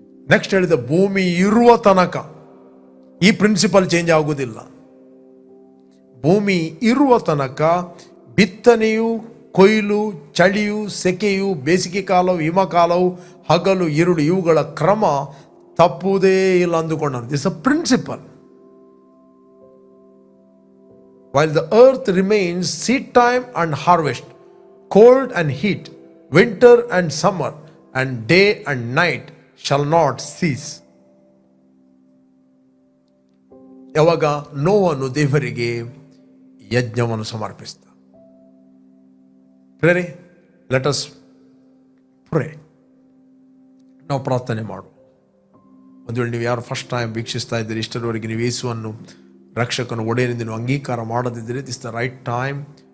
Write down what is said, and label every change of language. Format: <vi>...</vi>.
<kn>Next ಹೇಳಿದ, ಭೂಮಿ ಇರುವ ತನಕ ಈ ಪ್ರಿನ್ಸಿಪಲ್ ಚೇಂಜ್ ಆಗುವುದಿಲ್ಲ. ಭೂಮಿ ಇರುವ ತನಕ ಬಿತ್ತನೆಯು, ಕೊಯ್ಲು, ಚಳಿಯು, ಸೆಕೆಯು, ಬೇಸಿಗೆ ಕಾಲವು, ಹಿಮಕಾಲವು, ಹಗಲು ഇരുಳು ಇವುಗಳ ಕ್ರಮ ತಪ್ಪುವುದೇ ಇಲ್ಲ ಅಂದುಕೊಂಡ.</kn> <en>This a principle. While the earth remains, seed time and harvest, cold and heat, winter and summer, and day and night shall not cease.</en> <kn>ಯಾವಾಗ ನೋಹನು ದೇವರಿಗೆ ಯಜ್ಞವನ್ನು ಸಮರ್ಪಿಸಿದ.</kn> <en>Prayer, let us pray.</en> <kn>ನಾವು ಪ್ರಾರ್ಥನೆ ಮಾಡು. ಒಂದು ವೇಳೆ ನೀವು ಯಾರು ಫಸ್ಟ್ ಟೈಮ್ ವೀಕ್ಷಿಸ್ತಾ ಇದ್ದೀರಿ, ಇಷ್ಟರವರೆಗೆ ನೀವು ಯೇಸುವನ್ನು ರಕ್ಷಕನ ಒಡೆಯನೆಂದು ನೀವು ಅಂಗೀಕಾರ ಮಾಡದಿದ್ದರೆ,</kn> <en>This the right time.</en>